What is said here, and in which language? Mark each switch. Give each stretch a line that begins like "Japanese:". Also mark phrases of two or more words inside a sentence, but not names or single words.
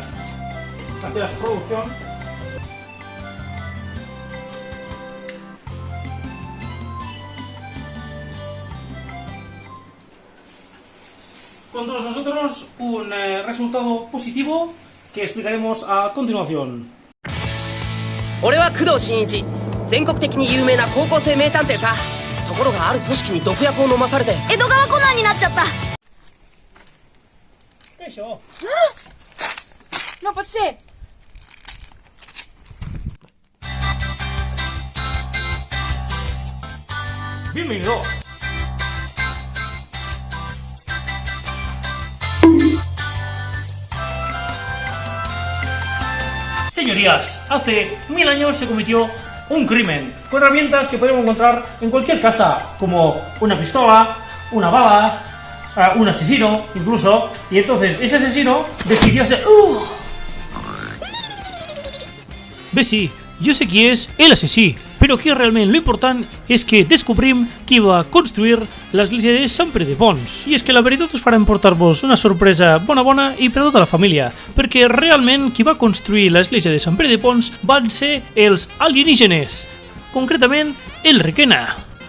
Spanish: Gracias, producción. Con todos nosotros un resultado positivo que explicaremos a continuación.
Japanese: 俺は工藤新一、全国的に有名な高校生名探偵さ。ところがある組織に毒薬を飲まされて江戸川コナンになっちゃった。
Spanish: Eso.
Catalan: No pot ser!
Spanish: Bienvenidos. Señorías, hace 1000 años se cometió un crimen con herramientas que podemos encontrar en cualquier casa, como una pistola, una bala, un asesino, incluso, y entonces ese asesino decidió ser...
Catalan: Bé, sí, jo sé qui és el assassí, però aquí realment lo important és que descobrim qui va construir l'església de Sant Pere de Pons. I és que la veritat us farà emportar-vos una sorpresa bona i per a tota la família, perquè realment qui va construir l'església de Sant Pere de Pons van ser els alienígenes, concretament el Requena.